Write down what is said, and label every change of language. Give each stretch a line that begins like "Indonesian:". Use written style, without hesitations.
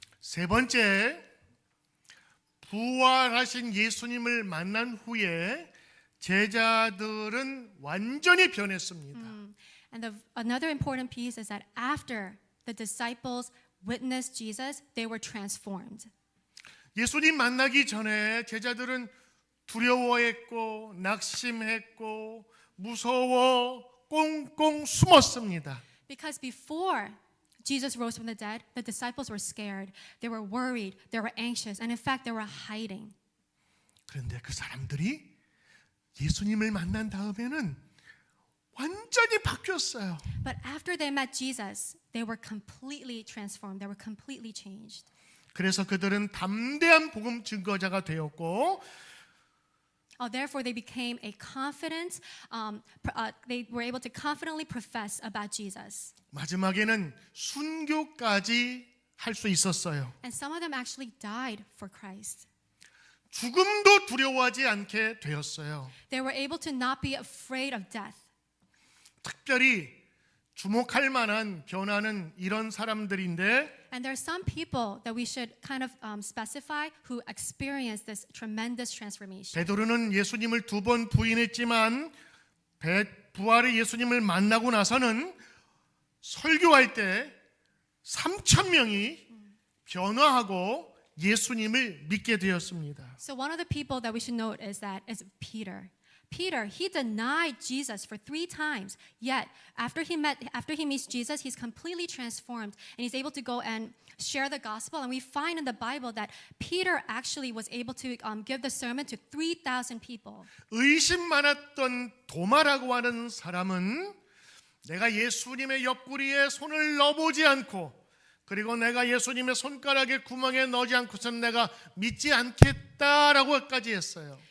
Korean: 세 번째, 부활하신 예수님을 만난 후에 제자들은 완전히 변했습니다.
English: And another important piece is that after the disciples witnessed Jesus, they were transformed.
Korean: 예수님 만나기 전에 제자들은 두려워했고 낙심했고 무서워 꽁꽁 숨었습니다.
English: Because before Jesus rose from the dead, the disciples were scared. They were worried. They were anxious. And in fact, they were hiding.
Korean: 그런데 그 사람들이 예수님을 만난 다음에는 완전히 바뀌었어요.
English: But after they met Jesus, they were completely transformed. They were completely changed.
Korean: 그래서 그들은 담대한 복음 증거자가 되었고
English: Therefore, they became a confident, they were able to confidently profess about Jesus.
Korean: 마지막에는 순교까지 할 수 있었어요.
English: And some of them actually died for Christ.
Korean: 죽음도 두려워하지 않게 되었어요.
English: They were able to not be afraid of death.
Korean: 특별히 주목할 만한 변화는 이런 사람들인데
English: And there are some people that we should kind of specify who experienced this tremendous transformation.
Korean: 베드로는 예수님을 두 번 부인했지만 부활의 예수님을 만나고 나서는 설교할 때 3,000명이 변화하고 예수님을 믿게 되었습니다.
English: So one of the people that we should note is Peter. Peter, he denied Jesus for 3 times. Yet, after he meets Jesus, he's completely transformed and he's able to go and share the gospel. And we find in the Bible that Peter actually was able to give the sermon to 3,000 people.
Korean: 의심 많았던 도마라고 하는 사람은 내가 예수님의 옆구리에 손을 넣어보지 않고 그리고 내가 예수님의 손가락에 구멍에 넣지 않고선 내가 믿지 않겠다라고까지 했어요.